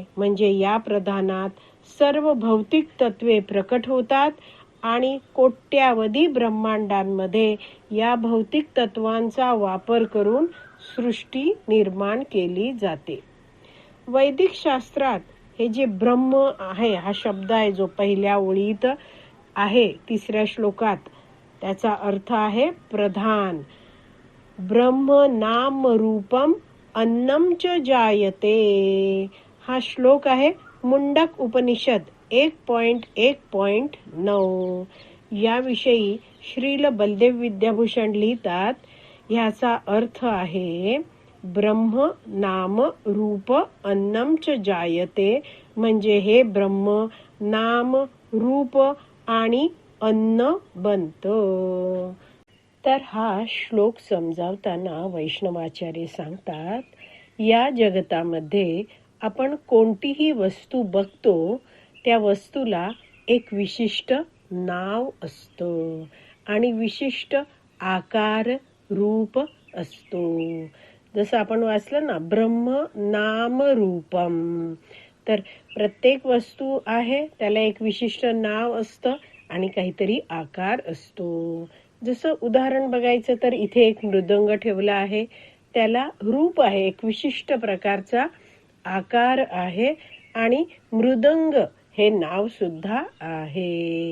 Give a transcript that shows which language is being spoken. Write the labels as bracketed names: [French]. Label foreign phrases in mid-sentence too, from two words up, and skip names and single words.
[Marathi] म्हणजे या प्रधानात सर्व भौतिक तत्वे प्रकट होतात आणि कोट्यावधी ब्रह्मांडांमध्ये या भौतिक तत्वांचा वापर करून सृष्टी निर्माण केली जाते. वैदिक शास्त्रात हे जे ब्रह्म आहे हा शब्द आहे जो पहिल्या ओळीत आहे 3ऱ्या श्लोकात, त्याचा अर्थ आहे प्रधान. [Sanskrit] ब्रह्म नाम रूपम अन्नम च जायते. [Marathi] हा श्लोक आहे मुंडक उपनिषद 1.1.9. याविषयी श्रील बलदेव विद्याभूषण लिहितात, ह्याचा अर्थ आहे [Sanskrit] ब्रह्म नाम रूप अन्नम च जायते. [Marathi] म्हणजे हे ब्रह्म नाम रूप आणि अन्न बनतं. तर हा श्लोक समजावताना वैष्णवाचार्य सांगतात, या जगतामध्ये आपण कोणतीही वस्तू बघतो त्या वस्तूला एक विशिष्ट नाव असतं आणि विशिष्ट आकार रूप असतो. जसं आपण वाचलं ना, [Sanskrit] ब्रह्म नाम रूपम. [Marathi] तर प्रत्येक वस्तू आहे त्याला एक विशिष्ट नाव असतं आणि काहीतरी आकार असतो. जसं उदाहरण बघायचं तर इथे एक मृदंग ठेवला आहे, त्याला रूप आहे, एक विशिष्ट प्रकारचा आकार आहे आणि मृदंग हे नाव सुद्धा आहे.